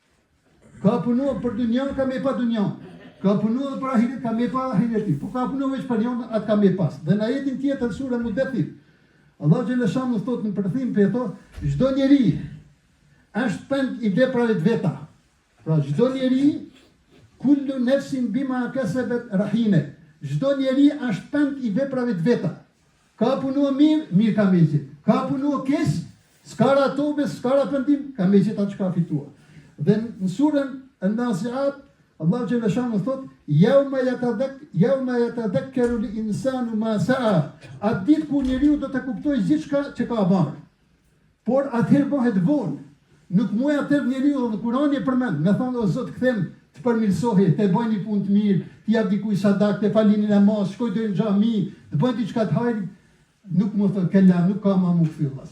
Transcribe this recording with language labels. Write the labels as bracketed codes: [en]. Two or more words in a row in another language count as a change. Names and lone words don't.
[sq] Ka punuar për dunjan, ka me pa dunjan. Ka punuar për ahiret, ka me pa ahireti. Po ka punuar veç për jon, atë ka me pas. Dhe në ajetin tjetër surën Mudaththir, Allahu xhaleshanu thot në përthim për ato, çdo njeri është pend i veprave të veta. Pra çdo njeri, [ar] كل نفس بما كسبت رهينة. [sq] Çdo njeri është pend i veprave të veta. Ka punuar mirë, mirë ka me gjetë. Ka punuar keq, s'ka tobe, s'ka pendim, ka me gjetë atë që ka fituar. Dhe në surën An-Nazi'at, Allahu xhaleshanu thot, [ar] يوم يتذكر الإنسان ما سعى. [sq] Atë ditë kur njeriu do të kuptojë gjithçka që ka bërë. Por atëherë bëhet vonë. Nuk muaj atëherë njeriu në Kur'an e përmend, me thonë o Zot kthem të përmirësohi, të bëj një punë të mirë, të jap dikujt sadak, të falini namaz, shkoj deri në xhami, të bëj diçka të hajrit, nuk më thon kella, nuk ka më kthyer vëllazë.